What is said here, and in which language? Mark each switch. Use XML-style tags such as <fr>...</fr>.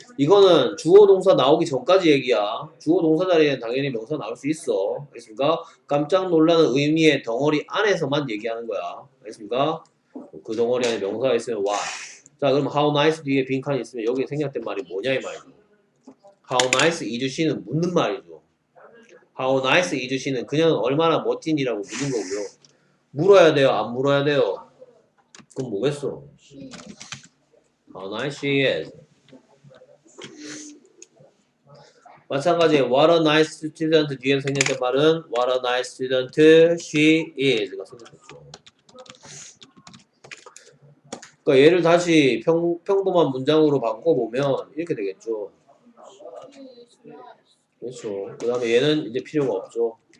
<ko>이거는 주어 동사 나오기 전까지 얘기야. 주어 동사 자리에는 당연히 명사 나올 수 있어. 알겠습니까? 깜짝 놀라는 의미의 덩어리 안에서만 얘기하는 거야. 알겠습니까? 그 덩어리 안에 명사가 있으면 what. 자, 그럼 how nice 뒤에 빈칸이 있으면 여기에 생략된 말이 뭐냐 이 말이죠.</ko> <en>How nice is she는</en> <ko>묻는 말이죠.</ko> <en>How nice is she</en> <ko>는 그냥 얼마나 멋진이라고 묻는 거고요. 물어야 돼요? 안 물어야 돼요? 그럼 뭐겠어?</ko> <en>She How nice she is. 마찬가지에 what a nice student</en> <ko>뒤에 생략된 말은</ko> <en>what a nice student she is가 생략됐죠.</en> <ko>그러니까 얘를 다시 평범한 문장으로 바꿔보면 이렇게 되겠죠.</ko> <en>is nice.</en> <ko>그렇죠. 그 다음에 얘는 이제 필요가 없죠.</ko>